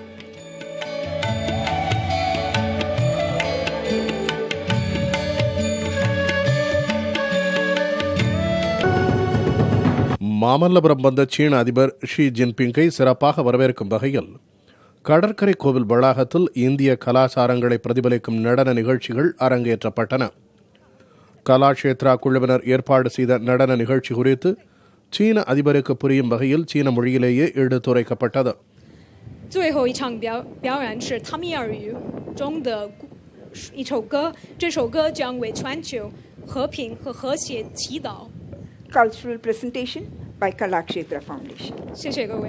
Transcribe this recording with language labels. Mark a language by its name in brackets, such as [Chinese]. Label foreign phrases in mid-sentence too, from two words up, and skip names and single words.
[Tamil] மாமல்லபுரம் வந்த சீன அதிபர் ஷி ஜின்பிங்கை சிறப்பாக வரவேற்கும் வகையில் கடற்கரை கோவில் வளாகத்தில் இந்திய கலாச்சாரங்களை பிரதிபலிக்கும் நடன நிகழ்ச்சிகள் அரங்கேற்றப்பட்டன. கலாஷேத்ரா குழுவினர் ஏற்பாடு செய்த நடன நிகழ்ச்சி குறித்து சீன அதிபருக்கு புரியும் வகையில் சீன மொழியிலேயே எடுத்துரைக்கப்பட்டது. [Chinese] 最后一场表演是他米尔语中的一首歌，这首歌将为全球和平和和谐祈祷。 [English] Cultural presentation by Kalakshetra Foundation. [Chinese] 谢谢